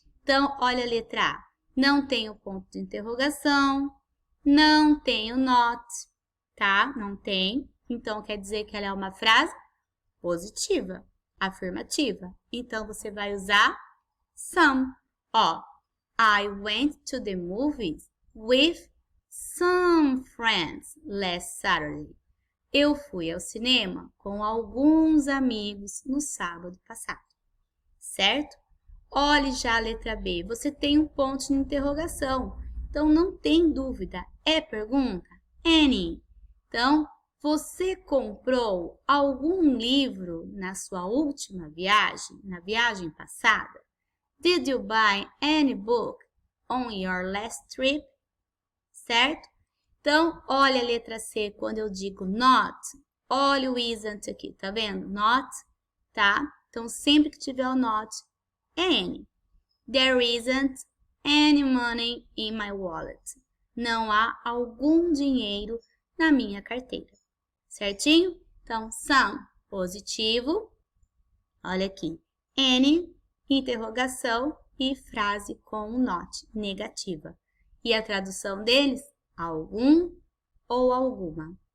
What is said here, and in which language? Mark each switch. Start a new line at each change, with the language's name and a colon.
Portuguese: Então, olha a letra A. Não tem o ponto de interrogação, não tem o not, tá? Não tem. Então, quer dizer que ela é uma frase positiva, afirmativa. Então, você vai usar some. Ó,
English: I went to the movies with some friends last Saturday.
Portuguese: Eu fui ao cinema com alguns amigos no sábado passado, certo? Olhe já a letra B, você tem um ponto de interrogação, então não tem dúvida, é pergunta? Any. Então, você comprou algum livro na sua última viagem, na viagem passada?
English: Did you buy any book on your last trip?
Portuguese: Certo? Então, olha a letra C quando eu digo not. Olha o isn't aqui, tá vendo? Not, tá? Então, sempre que tiver o not, é any.
English: There isn't any money in my wallet.
Portuguese: Não há algum dinheiro na minha carteira. Certinho? Então, some, positivo. Olha aqui. Any, interrogação e frase com o not, negativa. E a tradução deles? Algum ou alguma.